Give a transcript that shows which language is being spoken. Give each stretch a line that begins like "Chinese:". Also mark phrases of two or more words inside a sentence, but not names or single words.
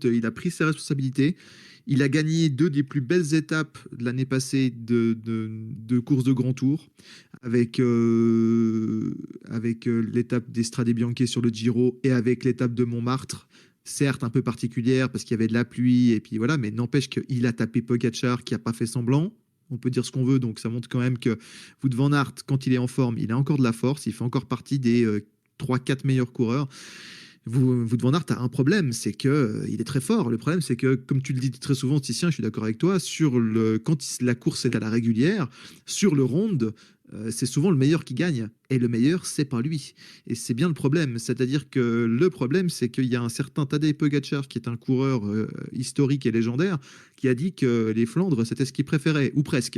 French: Il a pris ses responsabilités. Il a gagné deux des plus belles étapes de l'année passée de course de Grand Tour, avec l'étape d'Estrade Bianche sur le Giro et avec l'étape de Montmartre. Certes, un peu particulière parce qu'il y avait de la pluie et puis voilà, mais n'empêche qu'il a tapé Pogacar qui a pas fait semblant. On peut dire ce qu'on veut, donc ça montre quand même que Wout van Aert, quand il est en forme, il a encore de la force, il fait encore partie des 3-4 meilleurs coureurs. Wout van Aert a un problème, c'est que il est très fort. Le problème, c'est que, comme tu le dis très souvent, Titien, je suis d'accord avec toi, quand la course est à la régulière, sur le round, c'est souvent le meilleur qui gagne. Et le meilleur, c'est pas lui. Et c'est bien le problème. C'est-à-dire que le problème, c'est qu'il y a un certain Tadej Pogacar, qui est un coureur historique et légendaire, qui a dit que les Flandres, c'était ce qu'il préférait, ou presque.